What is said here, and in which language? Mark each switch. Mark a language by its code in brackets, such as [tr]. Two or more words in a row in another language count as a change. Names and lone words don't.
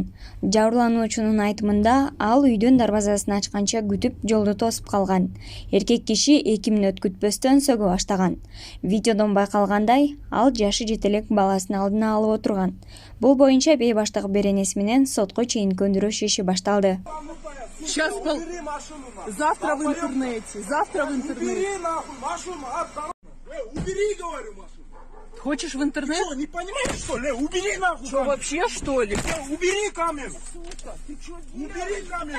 [ky] Жабырлануучунун айтымында, ал үйдүн дарбазасын ачканча күтүп жолду тосуп калган. Эркек киши 2 мүнөт күтпөстөн сөгө баштаган. Видеодон байкалгандай, ал жашы жете элек баласын алдына алып отурган. Бул боюнча бейбаштык беренеси менен сотко чейин көндүрүү иши башталды. [ru] Сейчас завтра в интернете. Убери нахуй машину, убери, говорю, машину. Хочешь в интернет? Что, не понимаешь, что ли? Убери нахуй. Что, вообще, что ли? Убери камень. Убери камень.